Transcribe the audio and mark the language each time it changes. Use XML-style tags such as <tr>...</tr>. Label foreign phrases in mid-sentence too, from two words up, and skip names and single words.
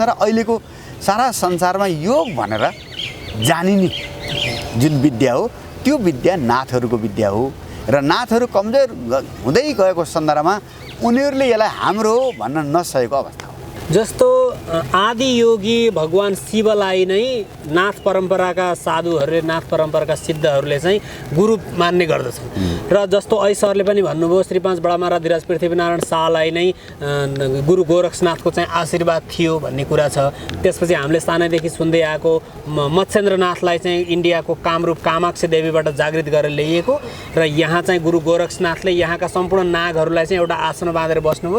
<ne>र अहिलेको सारा संसारमा योग भनेर जानिने जुन विद्या हो, त्यो विद्या नाथहरूको विद्या हो। र नाथहरू कमजोर हुँदै गएको सन्दर्भमा उनीहरूले यसलाई हाम्रो हो भन्न नसकेको अवस्था हो। जस्तो आदि योगी भगवान शिवलाई नै नाथ परम्पराका साधुहरूले, नाथ परम्पराका सिद्धहरूले चाहिँ गुरु मान्ने गर्दछन्। र जस्तो ऐसरले पनि भन्नुभयो, श्री 5 बडा महाराज धीराज पृथ्वीनारायण शाहलाई नै गुरु गोरक्षनाथको चाहिँ आशीर्वाद थियो भन्ने कुरा छ। त्यसपछि हामीले सानैदेखि सुन्दै आएको मत्स्येन्द्रनाथलाई चाहिँ इन्डियाको कामरूप कामाक्षी देवीबाट जागृत गरेर ल्याइएको र यहाँ चाहिँ गुरु गोरक्षनाथले यहाँका सम्पूर्ण नागहरूलाई चाहिँ एउटा आसन बाँधेर बस्नुभयो।</ne>